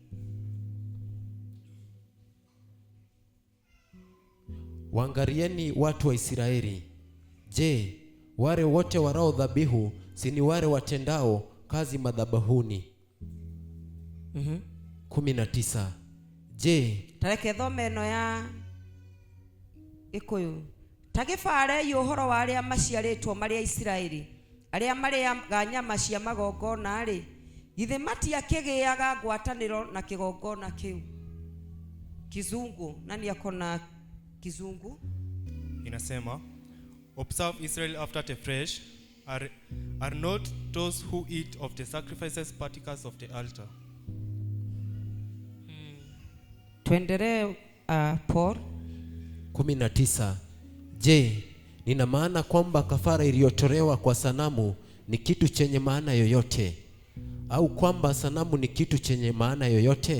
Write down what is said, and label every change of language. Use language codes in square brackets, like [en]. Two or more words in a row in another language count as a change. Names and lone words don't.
[sw] Waangalieni watu wa Israeli. Je, wale wote warao dhabihu si ni wale watendao kazi madhabahuni? 19. Je, [ki] tareke thome no ya ikuyu tagifare yuhoro wa aria maciaritwo maria Israeli aria mariaga nyama cia magongona ri githe matiakigiaga ngwataniro na kigongona kiu. [sw] Kizungu, nani akona Kizungu? Inasema, [en] observe Israel after the flesh are not those who eat of the sacrifices partakers of the altar. [sw] Tuendelee Paul. 19. Je, nina maana kwamba kafara iliyotolewa kwa sanamu ni kitu chenye maana yoyote, au kwamba sanamu ni kitu chenye maana yoyote?